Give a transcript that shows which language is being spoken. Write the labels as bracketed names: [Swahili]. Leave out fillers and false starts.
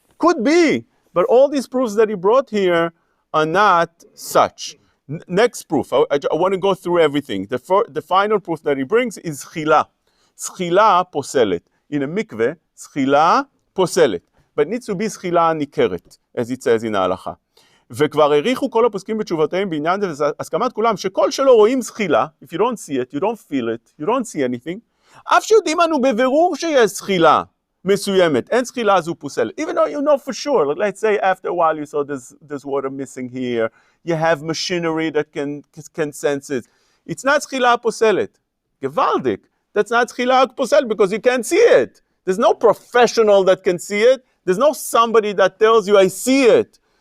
[English] Could be, but all these proofs that he brought here are not such. Next proof, I want to go through everything. The final proof that he brings is chila. Schila poselet. In a mikveh, schila poselet. But it needs to be schila nikeret, as it says in ההלכה. [Hebrew] וכבר העריכו כל הפוסקים בתשובותיהם בעניין זה, והסכמת כולם, שכל שלא רואים זחילה, [English] if you don't see it, you don't feel it, you don't see anything, [Hebrew] אף שיודעים אנו בבירור שיש זחילה מסוימת, אין זחילה הזו פוסלת. [English] Even though you know for sure, let's say after a while you saw there's water missing here, you have machinery that can sense it. It's not זחילה פוסלת. gewaldig. That's not zchila posel because you can't see it. There's no professional that can see it. There's no somebody that tells you I see it.